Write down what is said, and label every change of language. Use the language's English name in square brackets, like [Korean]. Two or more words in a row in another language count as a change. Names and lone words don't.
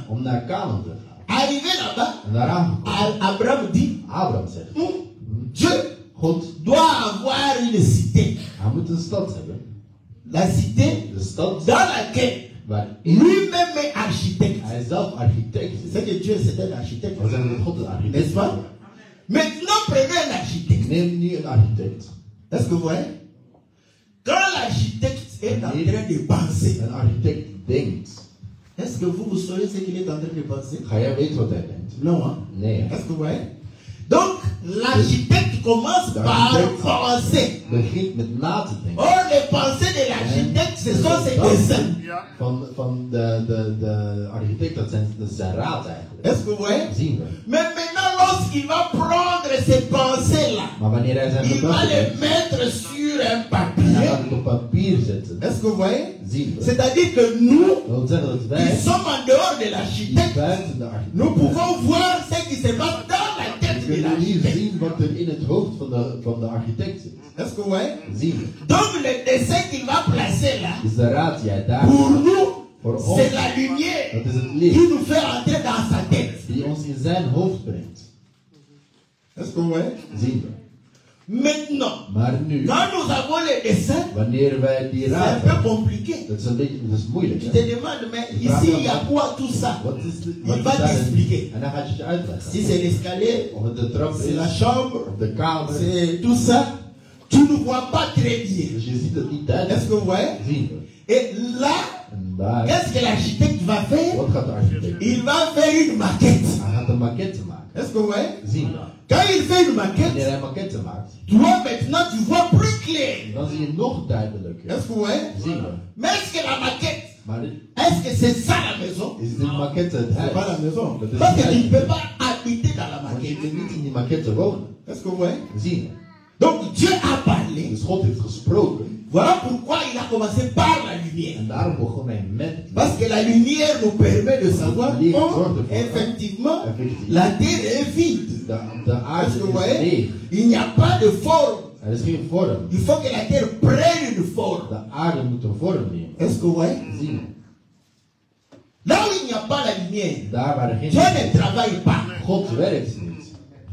[Dutch] om naar Canaan te gaan. [French] Arrivé là-bas, [Dutch] En daar aangekomen, [French] Abraham dit, [Dutch] Abraham zegt, [French] Dieu [Dutch] God, [French] doit avoir une cité. [Dutch] hij moet een stad hebben. [French] La cité [Dutch] De stad [French] dans laquelle [Dutch] waarin [French] lui-même est architecte. [Dutch] hij zelf architect is. [French] C'est que Dieu c'est un architecte. [Dutch] We zeggen dat God een architect [French] N'est-ce [Dutch] is. [French] pas? Maintenant, prenez un architecte. [Dutch] Neem nu een architect. [French] Est-ce que vous voyez? Quand l'architecte est en train de penser, [Dutch] Een architect denkt. [French] est-ce que vous saurez ce qu'il est en train de penser? [Dutch] Ga jij weten wat hij denkt? [French] Non, hein? [Dutch] Nee. [French] Est-ce que vous voyez? Donc, l'architecte commence par L'architecte penser. [Dutch] begint met na te denken. [French] Or, les pensées de l'architecte, ce sont ses dessins. [Dutch] Van de architect, dat is zijn raad eigenlijk. [French] Est-ce que vous voyez? [Dutch] Zien we. [French] Mais maintenant, lorsqu'il va prendre ces pensées-là, [Dutch] Maar wanneer hij zijn [French] il va [Dutch] gedachten [French] les [Dutch] heeft, [French] mettre sur un [Dutch] en hij [French] papier. [Dutch] gaat het op papier zetten, [French] Est-ce que vous voyez? [Dutch] zien we. [French] C'est-à-dire que nous, [Dutch] Dat wil zeggen dat [French] qui [Dutch] wij, [French] sommes en dehors de [Dutch] die [French] l'architecte, [Dutch] buiten de [French] nous [Dutch] architect, [French] pouvons voir ce qui se passe dans la tête de [Dutch] kunnen hier [French] l'architecte. [Dutch] zien wat er in het hoofd van de architect zit. [French] Est-ce que vous voyez? [Dutch] Zien we. [French] Donc le dessin qu'il va placer là, [Dutch] Dus de raad die hij daar [French] pour nous, [Dutch] voor ons, [French] c'est la lumière [Dutch] dat is het [French] qui [Dutch] licht [French] nous fait entrer dans sa tête. [Dutch] die ons in zijn hoofd brengt. [French] Est-ce que vous voyez? [Dutch] Zien we. [French] Maintenant, [Dutch] Maar nu, [French] quand nous avons les dessins, [Dutch] wanneer wij die [French] c'est un [Dutch] raad [French] peu [Dutch] hebben, [French] compliqué. [Dutch] dat is moeilijk. [French] Tu [Dutch] Hè? [French] te demandes, mais ici, il y a quoi tout ça? [Dutch] Wat is [French] Il va t'expliquer. [Dutch] En dan gaat je het uitleggen. [French] Si c'est l'escalier, [Dutch] Of het de trap [French] c'est la [Dutch] is, [French] chambre, [Dutch] of de kamer. [French] c'est tout ça, tu ne vois pas très bien. [Dutch] Dus je ziet het niet duidelijk. [French] Est-ce que vous voyez? [Dutch] Zien we. [French] Et là, [Dutch] En daar, [French] qu'est-ce que l'architecte va faire? [Dutch] wat gaat de architect doen? [French] Il va faire une maquette. [Dutch] Hij gaat een maquette maken. [French] Est-ce que vous voyez? [Dutch] Zien we. [French] Quand il fait une [Dutch] Wanneer [French] maquette, [Dutch] hij een maquette maakt, [French] toi maintenant tu vois plus clair. [Dutch] dan zie je nog duidelijker. [French] Est-ce que vous voyez? [Dutch] Zien we. [French] Mais est-ce que la maquette, [Dutch] Maar [French] est-ce que c'est ça la maison? [Dutch] is dit maquette het [French] C'est pas la [Dutch] huis? [French] maison. [Dutch] Dat is [French] Parce que [Dutch] het [French] tu ne [Dutch] huis. [French] peux pas habiter dans la [Dutch] Want je [French] maquette. [Dutch] kunt niet in die maquette wonen. [French] Est-ce que vous voyez? [Dutch] Zien we. [French] Donc Dieu a parlé. [Dutch] Dus God heeft gesproken. [French] Voilà pourquoi il a commencé par la lumière. [Dutch] En daarom begon hij met het [French] Parce que la lumière nous permet de savoir [Dutch] licht. [French] oh, effectivement la terre est vide. [Dutch] De aarde [French] Est-ce que vous [Dutch] is [French] voyez? [Dutch] leeg. [French] Il n'y a pas de forme. [Dutch] Er is geen vorm. [French] Il faut que la terre prenne une forme. [Dutch] De aarde moet een vorm nemen. [French] Est-ce que vous voyez? [Dutch] Zien we. [French] Là où il n'y a pas la lumière, [Dutch] Daar waar er geen [French] Dieu ne travaille pas. [Dutch] God werkt niet.